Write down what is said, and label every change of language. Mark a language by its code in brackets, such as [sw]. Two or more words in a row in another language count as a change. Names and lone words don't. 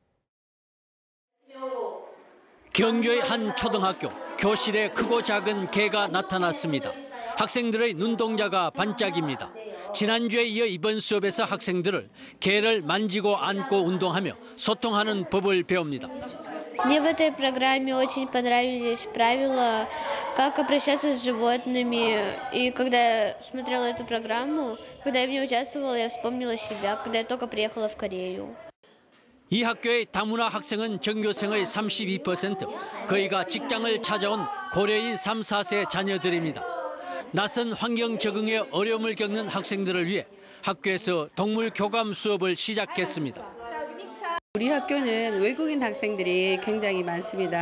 [ko] 경주의 한 초등학교, 교실에 크고 작은 개가 나타났습니다. 학생들의 눈동자가 반짝입니다. 지난주에 이어 이번 수업에서 학생들을 개를 만지고 안고 운동하며 소통하는 법을 배웁니다. [ru] Мне в этой программе очень понравились правила, как обращаться с животными. И когда смотрела эту программу, когда я в ней участвовала, я вспомнила себя, когда я только приехала в Корею. [ko] 이 학교의 다문화 학생은 전교생의 32%, 거의가 직장을 찾아온 고려인 3, 4세 자녀들입니다. 낯선 환경 적응에 어려움을 겪는 학생들을 위해 학교에서 동물 교감 수업을 시작했습니다. 우리 학교는 외국인 학생들이 굉장히 많습니다.